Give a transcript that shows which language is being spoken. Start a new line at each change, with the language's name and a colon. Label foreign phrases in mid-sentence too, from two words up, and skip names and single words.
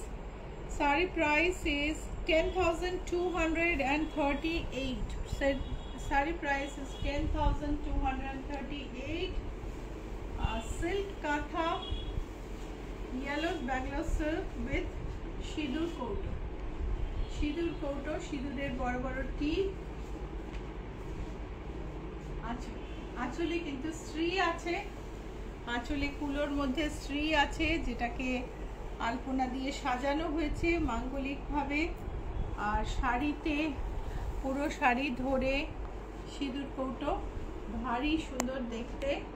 English: Sari price is 10,238. Said sari price is 10,238. Silk katha, yellow Bangalore silk with
Bangla: সিঁদুর কৌটো. সিঁদুর কৌটো, সিঁদুরের বড় বড় টি। আঁচলে কিন্তু শ্রী আছে, আঁচলে কুলোর মধ্যে শ্রী আছে, যেটাকে আলপনা দিয়ে সাজানো হয়েছে মাঙ্গলিকভাবে। আর শাড়িতে পুরো শাড়ি ধরে সিঁদুর কৌটো, ভারী সুন্দর দেখতে।